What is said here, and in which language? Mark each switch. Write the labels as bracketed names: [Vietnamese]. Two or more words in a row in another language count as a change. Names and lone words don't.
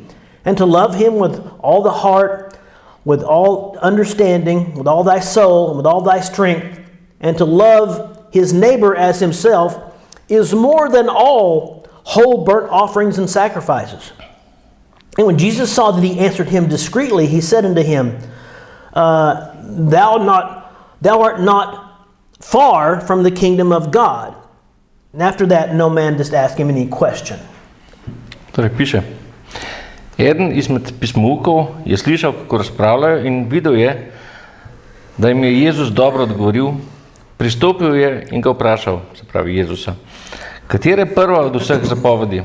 [English] And to love him with all the heart, with all understanding, with all thy soul, and with all thy strength, and to love his neighbor as himself, is more than all whole burnt offerings and sacrifices. And when Jesus saw that he answered him discreetly, he said unto him, Thou art not far from the kingdom of God. And after that, no man did ask him any question. [Slovenian] Torej piše, eden izmed pismoukov je slišal, kako razpravljajo in videl je, da jim je Jezus dobro odgovoril, pristopil je in ga vprašal, se pravi Jezusa, katera je prva od vseh zapovedi?